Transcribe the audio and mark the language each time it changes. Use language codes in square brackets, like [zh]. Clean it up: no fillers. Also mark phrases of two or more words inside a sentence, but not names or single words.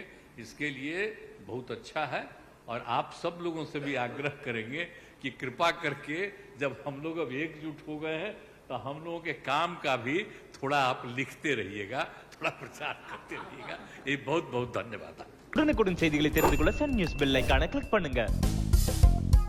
[hi] इसके लिए बहुत अच्छा है। और आप सब लोगों से भी आग्रह करेंगे कि कृपा करके जब हम लोग अब एकजुट हो गए हैं तो हम लोगों के काम का भी थोड़ा आप लिखते रहिएगा, थोड़ा प्रचार करते रहिएगा। ये बहुत बहुत धन्यवाद। [ta] உடனுக்குடன் செய்திகளை தெரிந்து கொள்ள சன் நியூஸ் [en] bell icon click [ta] பண்ணுங்க.